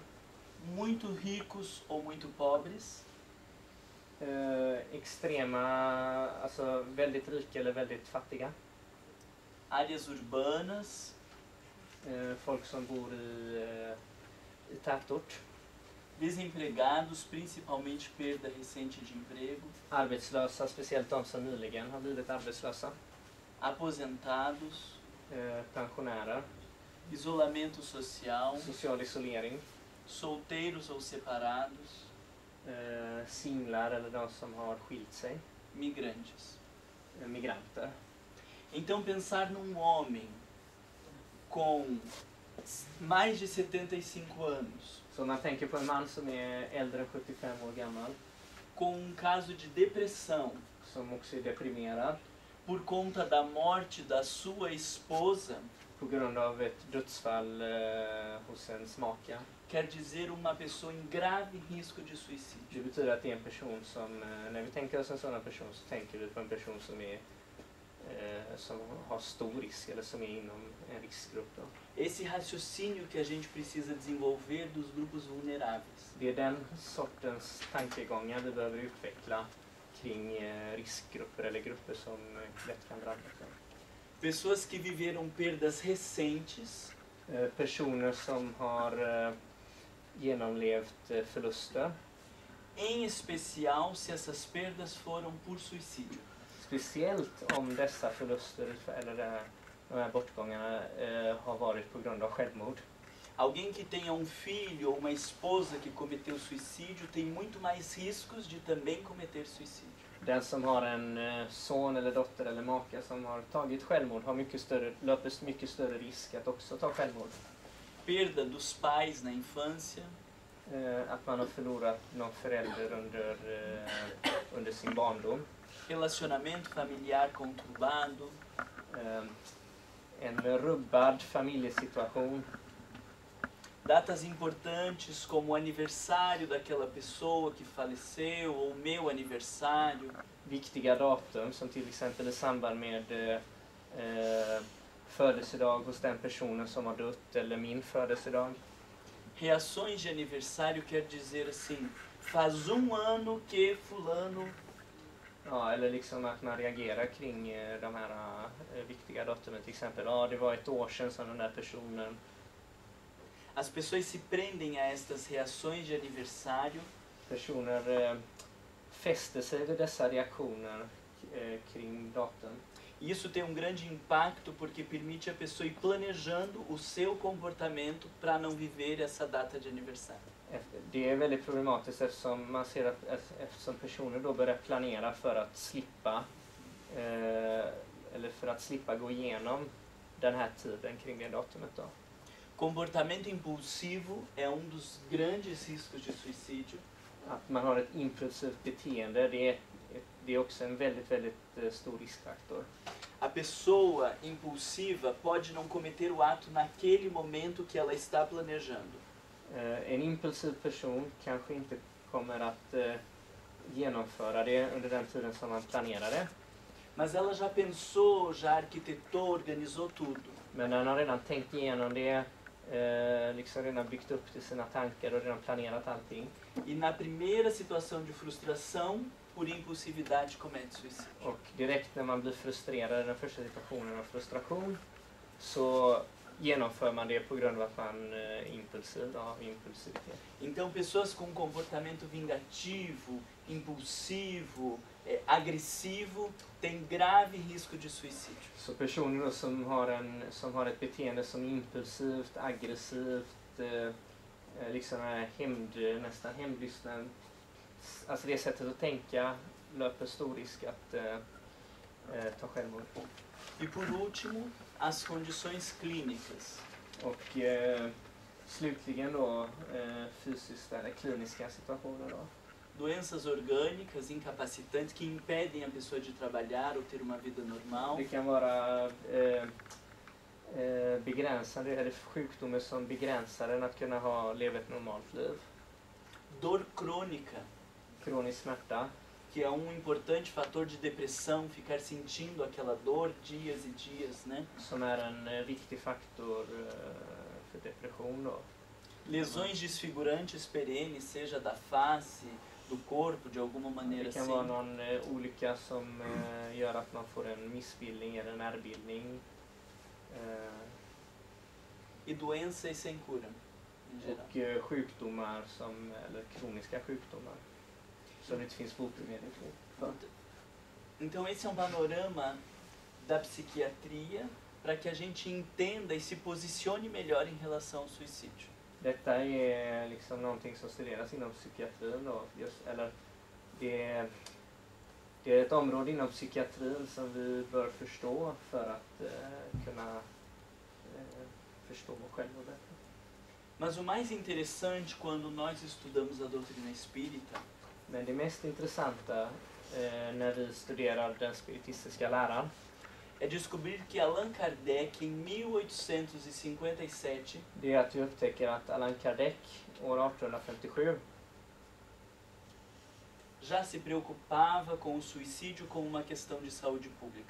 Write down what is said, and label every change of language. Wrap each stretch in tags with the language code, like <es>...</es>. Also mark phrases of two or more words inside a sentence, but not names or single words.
<pt>Muito ricos ou muito pobres, Extrema,</pt> <sv>alltså väldigt rika eller väldigt fattiga.</sv> <pt>áreas urbanas,</pt> <sv>Folk som bor i tätort.</sv> <pt>desempregados, principalmente perda recente de emprego,</pt> <sv>Arbetslösa, speciellt de som nyligen har blivit arbetslösa.</sv> <pt>aposentados,</pt> <sv>Pensionärer.</sv> <pt>isolamento social,</pt> <sv>Social isolering.</sv> <pt>solteiros ou separados,</pt> <sv>Singlar eller de som har skilt sig.</sv> <pt>migrantes.</pt> <sv>Migranter.</sv> <pt>Então pensar num homem com mais de 75 anos,</pt> <sv>Så man tänker på en man som är äldre än 75 år gammal.</sv> <pt>com um caso de depressão</pt> <sv>Som också är deprimerad.</sv> <pt>por conta da morte da sua esposa,</pt> <sv>På grund av ett dödsfall hos ens maka.</sv> <pt>quer dizer uma pessoa em grave risco de</pt> <sv>Det</sv> <pt>suicídio.</pt> <sv>betyder att det är en person som, när vi tänker oss en sådan person så tänker vi på en person som har stor risk eller som är inom en riskgrupp. Då.</sv> <pt>Esse raciocínio que a gente precisa desenvolver dos grupos vulneráveis.</pt> <sv>Det är den sortens tankegångar vi behöver utveckla kring riskgrupper eller grupper som lätt kan drabbas.</sv> <pt>Pessoas que viveram perdas recentes,</pt> <sv>Personer som har genomlevt förluster.</sv> <pt>em especial se essas perdas foram por suicídio.</pt> <sv>Speciellt om dessa förluster eller de här bortgångarna har varit på grund av självmord.</sv> <pt>Alguém que tenha um filho ou uma esposa que cometeu suicídio tem muito mais riscos de também cometer suicídio.</pt> <sv>Den som har en son eller dotter eller maka som har tagit självmord har löper mycket större risk att också ta självmord.</sv> <pt>Perda dos pais na infância,</pt> <sv>Att man har förlorat någon förälder under sin barndom.</sv> <pt>relacionamento familiar conturbado,</pt> <sv>En rubbad familjesituation.</sv> <pt>datas importantes como o aniversário daquela pessoa que faleceu ou o meu aniversário,</pt> <sv>Viktiga datum som till exempel i samband med födelsedag hos den personen som har dött eller min födelsedag.</sv> <pt>reações de aniversário quer dizer assim, faz ano que fulano,</pt> <sv>Ja, eller liksom att man reagerar kring de här viktiga datumen. Till exempel, det var ett år sedan som den där personen.</sv> <pt>as pessoas se prendem a estas reações de aniversário</pt> <sv>Personer fäster sig vid dessa reaktioner kring datum.</sv> <pt>e isso tem um grande impacto porque permite a pessoa ir planejando o seu comportamento para não viver essa data de aniversário.</pt> <sv>Det är väldigt problematiskt eftersom man ser eftersom personer då börjar planera för att slippa eller för att slippa gå igenom den här tiden kring det datumet då.</sv> <pt>Comportamento impulsivo é dos grandes riscos de suicídio.</pt> <sv>Att man har ett impulsivt beteende, det är också en väldigt, väldigt stor riskfaktor.</sv> <pt>A pessoa impulsiva pode não cometer o ato naquele momento que ela está planejando.</pt> <sv>En impulsiv person kanske inte kommer att genomföra det under den tiden som man planerade.</sv> <pt>Mas ela já pensou, já arquitetou, organizou tudo.</pt> <sv>Men den har redan tänkt igenom det, liksom redan byggt upp till sina tankar och redan planerat allting.</sv> <pt>E na primeira situação de frustração, por impulsividade, comete suicídio.</pt> <sv>Och direkt när man blir frustrerad i den första situationen av frustration så genomför man det på grund av att man är impulsiv, av impulsivitet.</sv> <pt>Então, pessoas com comportamento vingativo, impulsivo, agressivo, têm grave risco de suicídio.</pt> <sv>Så personer då som har ett beteende som är impulsivt, aggressivt, liksom är nästan hämndlystnad, alltså det sättet att tänka löper stor risk att ta självmord.</sv> <pt>E por último, as condições clínicas.</pt> <sv>Och slutligen då fysiskt eller kliniska situationer då.</sv> <pt>Doenças orgânicas incapacitantes que impedem a pessoa de trabalhar ou ter uma vida normal.</pt> <sv>Det kan vara begränsande eller sjukdomar som begränsar en att kunna leva ett normalt liv.</sv> <pt>Dor crônica,</pt> <sv>Kronisk smärta,</sv> <pt>que é importante fator de depressão, ficar sentindo aquela dor dias e dias, né?</pt> <sv>som är en viktig faktor för depression då.</sv> <pt>Lesões desfigurantes perenes, seja da face, do corpo, de alguma maneira</pt> <sv>Det kan</sv> <pt>assim.</pt> <sv>vara någon olycka som gör att man får en missbildning eller en ärrbildning.</sv> <pt>E doenças sem cura, em geral.</pt> <sv>Och sjukdomar eller kroniska sjukdomar som det inte finns botemedel för.</sv> <pt>Então esse é panorama da psiquiatria para que a gente entenda e se posicione melhor em relação ao suicídio.</pt> <sv>Detta är liksom någonting som studeras inom psykiatrin då, eller det är ett område inom psykiatrin som vi bör förstå för att kunna förstå oss själva bättre.</sv> <pt>Mas o mais interessante quando nós estudamos a doutrina espírita</pt> <sv>Men det mest intressanta när vi studerar den spiritistiska läran</sv> <pt>é descobrir que Allan Kardec, em 1857,</pt> <sv>det är att vi upptäcker att Allan Kardec år 1857</sv> <pt>já se preocupava com o suicídio como uma questão de saúde pública.</pt>